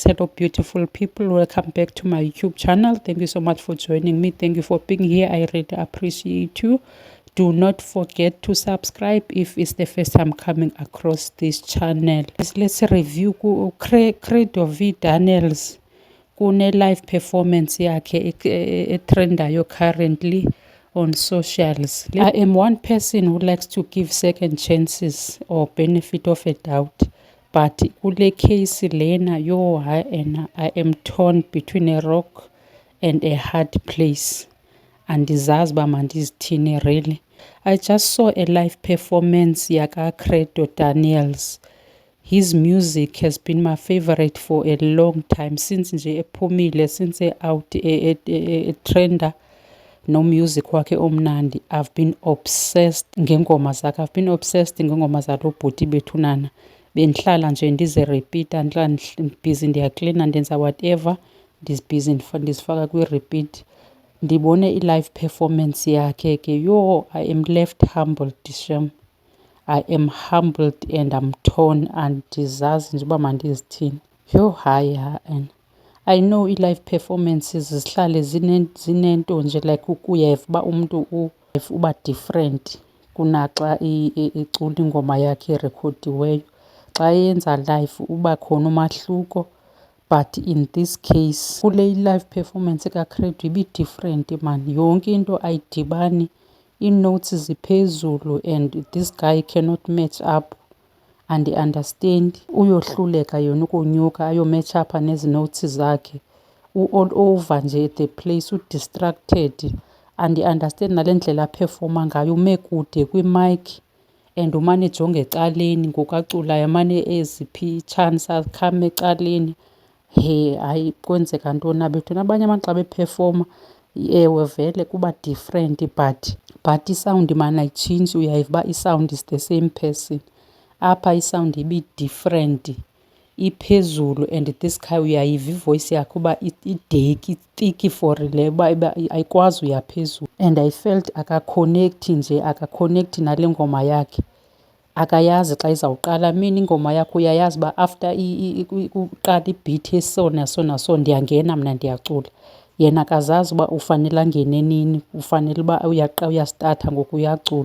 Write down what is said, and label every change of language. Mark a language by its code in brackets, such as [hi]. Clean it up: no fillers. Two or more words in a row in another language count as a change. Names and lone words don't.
[en] Hello, beautiful people. Welcome back to my YouTube channel. Thank you so much for joining me. Thank you for being here. I really appreciate you. Do not forget to subscribe if it's the first time coming across this channel. Let's review Credo V Daniels kune live performance [xh] yakhe etrendayo [en] currently on socials. I am one person who likes to give second chances or benefit of a doubt. But [xh] kule case lena [en] I am torn between a rock and a hard place. [xh] Andizazi uba mandizithini really. [en] I just saw a live performance yaka Credo Daniels. His music has been my favorite for a long time since [xh] nje ephumile, [en] since out trender no music [xh] wakhe omnandi. [en] I've been obsessed [xh] ngengoma zakhe. [en] I've been obsessed [xh] ngengoma zalo bhuti bethu nana. Bendihlala nje ndize-repeata nxa ndibhizi ndiyaklina ndenza whatever ndizibhizi ndizifaka kwi-repeat. Ndibone i-live performance yakhe ke [en] I am left humbled shem. I am humbled and I'm torn. [xh] Andizazi nje uba mandizithini. Hayi [en] I know [xh] i-live performances zihlale zinento nje like uyeva uba umntu uba different kunaxa icula ingoma yakhe erekhodiweyo. Xa yenza live uba khona umahluko, [en] but in this case [xh] kule live performance kaCredo ibi-different [en] man. [xh] Yonke into ayidibani, ii-notes ziphezulu [en] and this guy cannot match up. [xh] Andi-understand uyohluleka yona ukonyuka ayomatch up nezi notes zakhe. [en] U-all over nje the place, u-distracted. [xh] Andi-understand nale ndlela aphefoma ngayo, ume kude kwimic and umane ejonga ecaleni ngokaculayo, amane eziphi ii-chance akhame ecaleni. Hayi kwenzeka ntoni na bethuna? Abanye abantu xa bephefoma ewe vele kuba different but isawundi man ayitshintshi, uyayiva uba isawundi [en] is the same person. [xh] Apha isawundi ibi-different, iphezulu [en] and this guy [xh] uyayiva ivoice yakhe uba ideki, [en] thick for [xh] le uba ayikwazi uya phezulu. [en] And I felt [xh] akakhonekhthi nale ngoma yakhe. Akayazi xa izawuqala. Mina ingoma yakhe uyayazi uba after uqala ibhithi eso naso naso ndiyangena mna ndiyacula. Yena akazazi uba ufanele angene nini, ufanele uba uyastarta ngoku uyacula.